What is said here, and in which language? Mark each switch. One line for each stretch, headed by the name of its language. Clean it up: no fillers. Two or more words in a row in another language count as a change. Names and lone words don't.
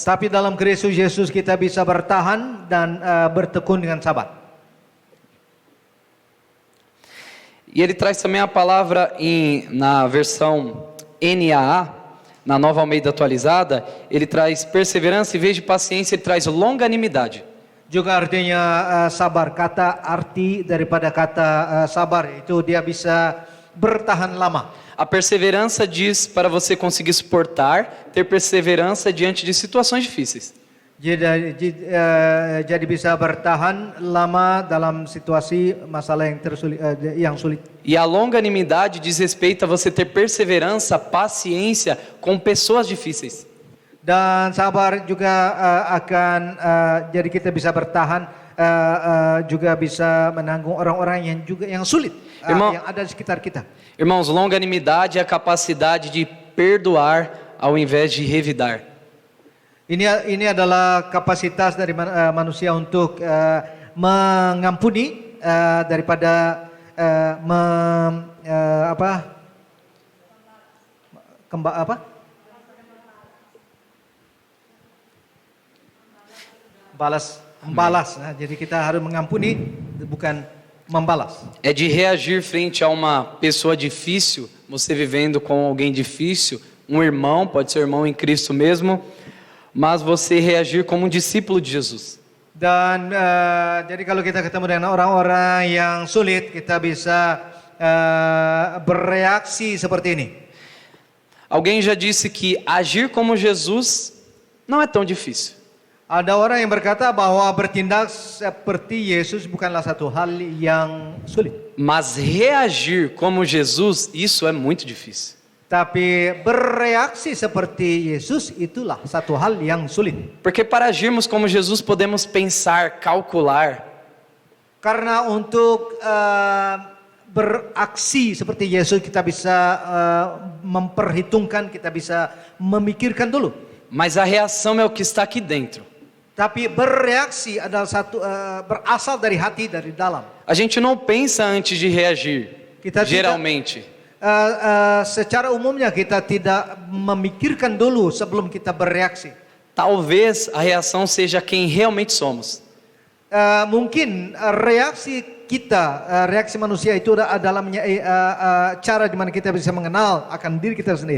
Indonesian: Tapi dalam Kristus Yesus kita bisa bertahan dan bertekun dengan sabar.
Portuguese: E ele traz também a palavra na versão NAA, na Nova Almeida Atualizada, ele traz perseverança, em vez de paciência, ele traz longanimidade.
Indonesian: Juga artinya sabar. Kata arti daripada kata sabar itu dia bisa bertahan lama.
Portuguese: A perseverança diz para você conseguir suportar, ter perseverança diante de situações difíceis.
Indonesian: Jadi bisa bertahan lama dalam situasi masalah yang sulit.
Portuguese: E a longanimidade diz respeito a você ter perseverança, paciência com pessoas difíceis.
Indonesian: Dan sabar juga akan jadi kita bisa bertahan, juga bisa menanggung orang-orang yang sulit, yang ada di sekitar kita.
Portuguese: Irmãos, longanimidade é a capacidade de perdoar ao invés de revidar.
Indonesian: Ini adalah kapasitas dari manusia untuk mengampuni daripada membalas. Nah, jadi kita harus mengampuni, bukan membalas.
Portuguese: É de reagir frente a uma pessoa difícil, você vivendo com alguém difícil, um irmão, pode ser irmão em Cristo mesmo, mas você reagir como um discípulo de Jesus.
Indonesian: Dan jadi kalau kita ketemu dengan orang-orang yang sulit, kita bisa bereaksi seperti ini.
Portuguese: Alguém já disse que agir como Jesus não é tão difícil.
Indonesian: Ada orang yang berkata bahwa bertindak seperti Yesus bukanlah satu hal yang sulit.
Portuguese: Mas reagir como Jesus, isso é muito difícil.
Indonesian: Tapi bereaksi seperti Yesus itulah satu hal yang sulit.
Portuguese: Porque para agirmos como Jesus podemos pensar, calcular.
Indonesian: Karena untuk beraksi seperti Yesus kita bisa memperhitungkan, kita bisa memikirkan dulu.
Portuguese: Mas a reação é o que está aqui dentro.
Indonesian: Tapi bereaksi adalah berasal dari hati, dari dalam.
Portuguese: A gente não pensa antes de reagir, geralmente.
Indonesian: Secara umumnya kita tidak memikirkan dulu sebelum kita bereaksi.
Portuguese: Talvez a reação seja quem realmente somos.
Indonesian: Mungkin reaksi kita, reaksi manusia itu adalah cara di mana kita bisa mengenal akan diri kita sendiri.